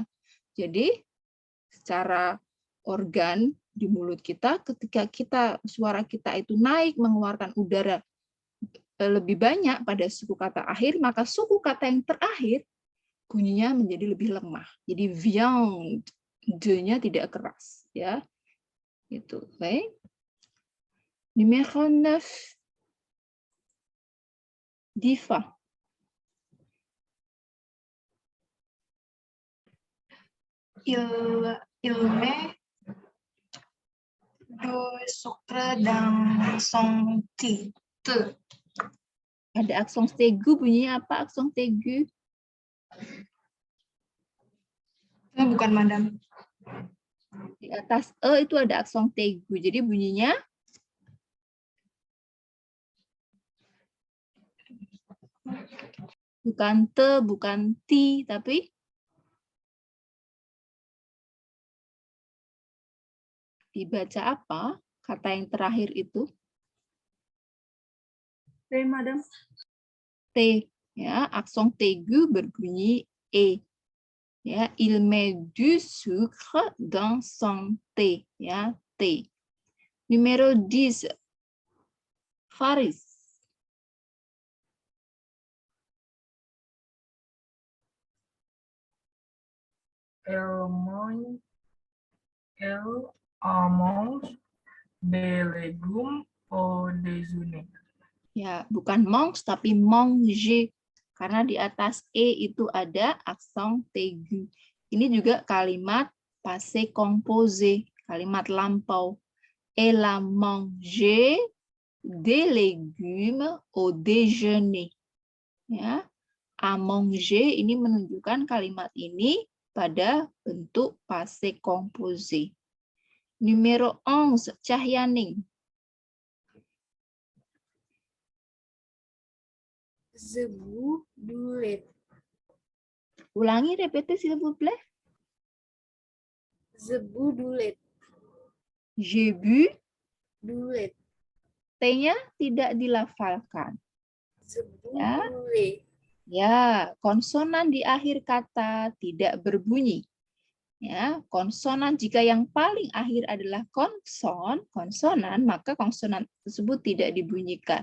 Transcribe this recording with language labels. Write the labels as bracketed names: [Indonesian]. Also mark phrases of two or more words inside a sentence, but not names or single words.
[Indonesian] Jadi secara organ di mulut kita, ketika suara kita itu naik mengeluarkan udara lebih banyak pada suku kata akhir, maka suku kata yang terakhir bunyinya menjadi lebih lemah. Jadi viande, D-nya tidak keras, ya. Itu, baik. [French] Numéro 9. Diva. Il met du sucre dans son thé. [Indonesian] Ada aksen tegu, bunyinya apa aksen tegu? Bukan, Madam. Di atas E itu ada aksen tegu, jadi bunyinya bukan T, bukan T, tapi dibaca apa kata yang terakhir itu? Madam. T, ya, aksen tegu berbunyi E. Ya, [French] il met du sucre dans son thé, ya, T. Numéro 10. Faris. Elle mange des légumes au déjeuner. [Indonesian] Ya, bukan mange tapi manger. Karena di atas E itu ada aksen tegu. Ini juga kalimat [French] passé composé, [Indonesian] kalimat lampau. [French] Elle a mangé des légumes au déjeuner. [Indonesian] Ya, [French] a manger [Indonesian] ini menunjukkan kalimat ini pada bentuk [French] passé composé. Numéro 11, Cahyaning. Je bois du lait. Ulangi, répétez s'il vous plaît. Je bois du lait. J'ai bu, Du lait. [Indonesian] T-nya tidak dilafalkan. [French] Je bois [Indonesian] Ya. [French] du lait. [Indonesian] Ya, konsonan di akhir kata tidak berbunyi. Ya, konsonan jika yang paling akhir adalah konsonan, maka konsonan tersebut tidak dibunyikan.